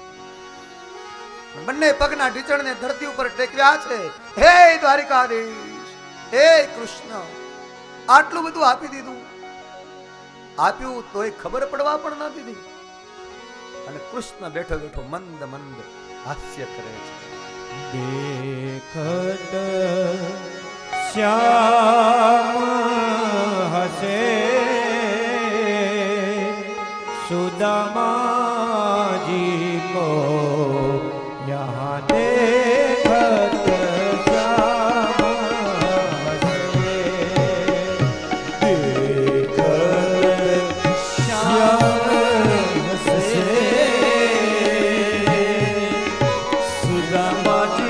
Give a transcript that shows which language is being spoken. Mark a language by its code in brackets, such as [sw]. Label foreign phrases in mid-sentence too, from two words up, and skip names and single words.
[gu] બંને પગના ઢીચણને ધરતી ઉપર ટેકવ્યા છે. હે દ્વારિકાધીશ, હે કૃષ્ણ, આટલું બધું આપી દીધું, આપ્યું તોય ખબર પડવા પણ ન દીધી. અને કૃષ્ણ બેઠો બેઠો મંદ મંદ હાસ્ય કરે છે. [hi] देखत श्याम हसे सुदामा जी को यहाँ देखत श्याम हसे, देखत श्याम हसे सुदामा